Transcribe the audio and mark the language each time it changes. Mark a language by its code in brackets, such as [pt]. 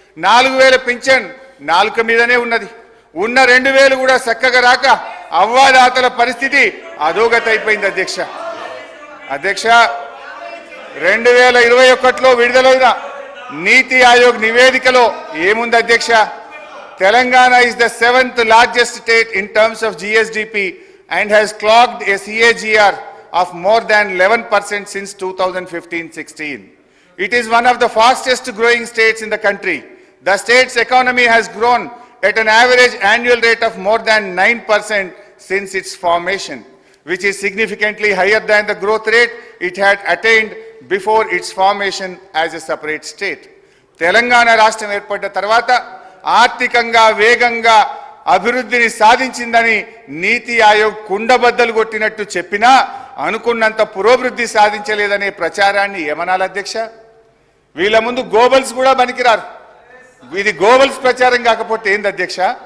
[te] 4000 pension నాలుక మీదనే ఉన్నది. ఉన్న 2000 కూడా చక్కగా రాక అవ్వాదాతల పరిస్థితి అధోగతి అయిపోయింది. అధ్యక్ష 2021లో విడుదలైన నీతి ఆయోగ్ నివేదికలో ఏముంది అధ్యక్ష? [en] Telangana is the 7th largest state in terms of GSDP and has clocked a CAGR of more than 11% since 2015-16. It is one of the fastest growing states in the country. The state's economy has grown at an average annual rate of more than 9% since its formation, which is significantly higher than the growth rate it had attained before its formation as a separate state. [te] Telangana రాష్ట్రం ఏర్పడ్డ తర్వాత ఆర్థికంగా వేగంగా అభివృద్ధిని సాధించిందని నీతి ఆయోగ్ కుండబద్దలు కొట్టినట్టు చెప్పినా అనుకున్నంత పురోభివృద్ధి సాధించలేదనే ప్రచారాన్ని ఏమనాలి అధ్యక్ష? వీళ్ళ ముందు గోబల్స్ కూడా పనికిరారు. ఇది గోబల్స్ ప్రచారం కాకపోతే ఏంది అధ్యక్ష?